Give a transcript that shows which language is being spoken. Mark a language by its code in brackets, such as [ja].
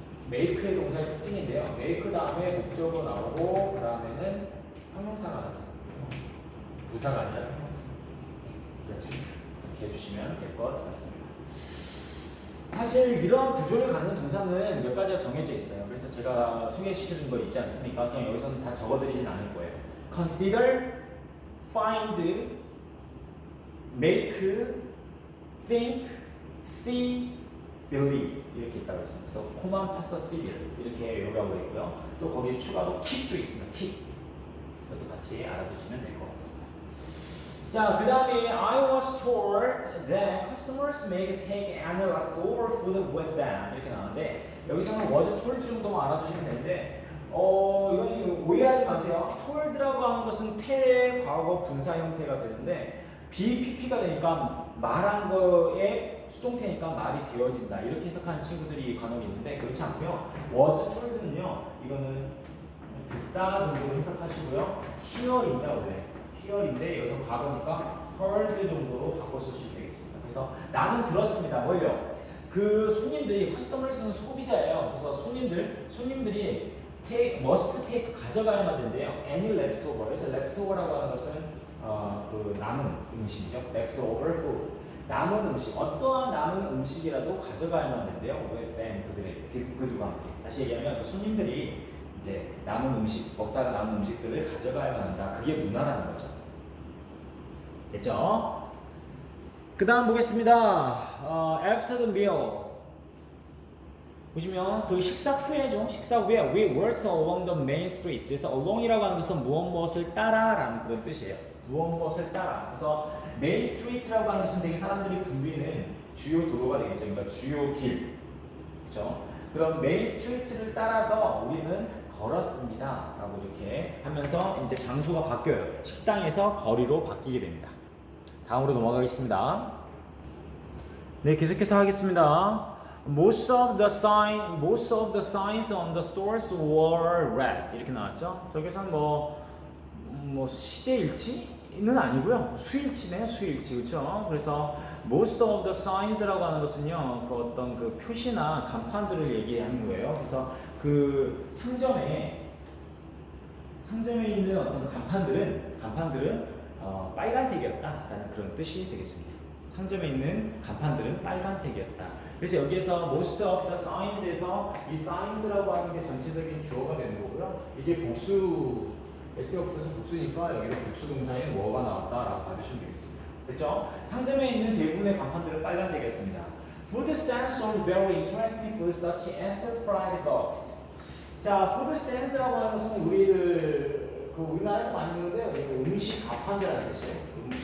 [ko] make의 동사의 특징인데요. make 다음에 목적어 나오고 그 다음에는 형용사가 나타납니다. 부사가 아니라 형용사. 그렇죠. 이렇게 해주시면 될 것 같습니다. 사실 이런 구조를 갖는 동사는 몇 가지가 정해져 있어요. 그래서 제가 소개시켜준 거 있지 않습니까? 그냥 여기서는 다 적어드리진 않을 거예요. [en] consider, find, make, think, see, believe [ko] 이렇게 있다고 했습니다. 그래서 코만 파서 civil 이렇게 요구하고 있고요. 또 거기에 추가로 keep도 있습니다. keep 이것도 같이 알아두시면 될 것 같습니다. 자, 그 다음에 [en] I was told that customers may take any leftover food with them [ko] 이렇게 나오는데 여기서는 [en] was told [ko] 정도만 알아두시면 되는데 이건 오해하지 마세요. told라고 하는 것은 tell의 과거 분사 형태가 되는데 BPP가 되니까 말한 거에 수동태니까 말이 되어진다 이렇게 해석하는 친구들이 간혹 있는데 그렇지 않고요. was told는요 이거는 듣다 정도로 해석하시고요. hear인가 원래 hear인데 여기서 과거니까 heard 정도로 바꿔 쓰시면 되겠습니다. 그래서 나는 들었습니다. 뭘요? 그 손님들이 커스터머스는 소비자예요. 그래서 손님들이 must take 가져가야만 된대요. [en] any leftover. [ko] 그래서 leftover라고 하는 것은 그 남은 음식이죠. [en] leftover food. [ko] 남은 음식, 어떠한 남은 음식이라도 가져가야만 된대요. with them 그들과 함께. 다시 얘기하면 그 손님들이 이제 남은 음식, 먹다가 남은 음식들을 가져가야만 한다. 그게 문화라는 거죠. 됐죠? 그 다음 보겠습니다. [en] After the meal. [ko] 보시면 그 식사 후에죠. 식사 후에 [en] we walked along the main street. [ko] 그래서 along이라고 하는 것은 무엇을 따라라는 그런 뜻이에요. 무엇을 따라. 그래서 main street라고 하는 것은 되게 사람들이 붐비는 주요 도로가 되겠죠. 그러니까 주요 길. 그렇죠? 그럼 메인 스트리트를 따라서 우리는 걸었습니다. 라고 이렇게 하면서 이제 장소가 바뀌어요. 식당에서 거리로 바뀌게 됩니다. 다음으로 넘어가겠습니다. 네, 계속해서 하겠습니다. [en] Most of the signs on the stores were red. [ko] 이렇게 나왔죠. 저기서는 뭐 시제일치는 아니고요. 수일치네요. 수일치. 그렇죠? 그래서 most of the signs라고 하는 것은요. 그 어떤 그 표시나 간판들을 얘기하는 거예요. 그래서 그 상점에 있는 어떤 간판들은 빨간색이었다라는 그런 뜻이 되겠습니다. 상점에 있는 간판들은 빨간색이었다. 그래서 여기에서 most of the signs에서 이 signs라고 하는 게 전체적인 주어가 되는 거고요. 이게 복수 S가 붙어서 복수니까 여기는 복수 동사인 were가 나왔다라고 봐주시면 되겠습니다. 됐죠? 상점에 있는 대부분의 간판들은 빨간색이었습니다. [en] Food stands sold very interesting food such as fried dogs. [ko] 자, food stands라고 하는 것은 우리나라에 많이 있는데요. 음식 가판대라는 뜻이에요.